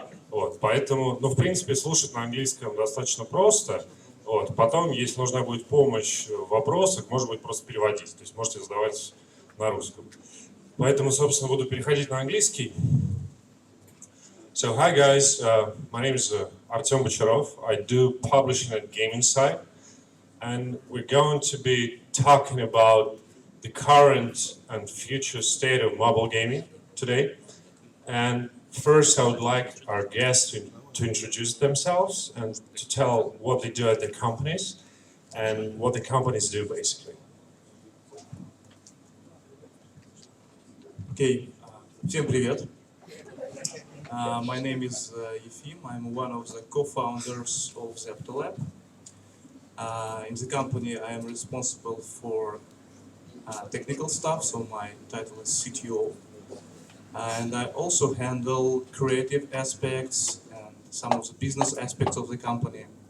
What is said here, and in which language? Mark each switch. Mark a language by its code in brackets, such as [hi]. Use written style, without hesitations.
[ru] Вот, поэтому, ну, в принципе, слушать на английском достаточно просто. Вот, потом, если нужна будет помощь в вопросах, может быть, просто переводить. То есть можете задавать на русском. Поэтому, собственно, буду переходить на английский. [en] So, hi guys, my name is Artem Bocharov. I do publishing at Game Insight, and we're going to be talking about the current and future state of mobile gaming today. And first, I would like our guests to introduce themselves and to tell what they do at their companies and what the companies do, basically. [ru] Okay, всем привет. [en] My name is Yefim. I'm one of the co-founders of Zeptolab. In the company, I am responsible for technical stuff, so my title is CTO. And I also handle creative aspects and some of the business aspects of the company.